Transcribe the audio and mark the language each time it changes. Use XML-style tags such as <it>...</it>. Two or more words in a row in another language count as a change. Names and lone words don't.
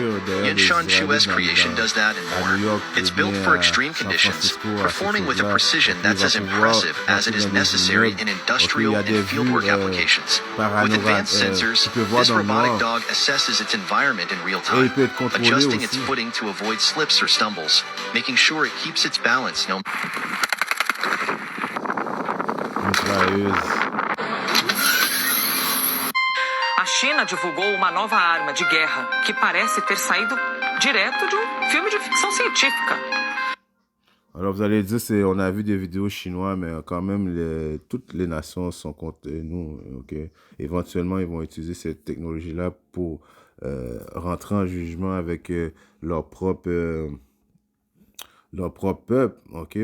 <en>Yunshan Chu's creation does that and more. It's built for extreme conditions, performing with a precision that's as impressive as it is necessary in industrial and fieldwork applications. With advanced sensors, this robotic dog assesses its environment in real time, adjusting its footing to avoid slips or stumbles, making sure it keeps its balance no</en> <pt>A China divulgou uma nova arma de guerra que parece ter saído direto de filme de ficção científica.</pt> <fr>Alors vous allez dire, on a vu des vidéos chinois, mais quand même, toutes les nations sont contre nous, ok? Éventuellement, ils vont utiliser cette technologie-là pour rentrer en jugement avec leur propre peuple, ok?</fr>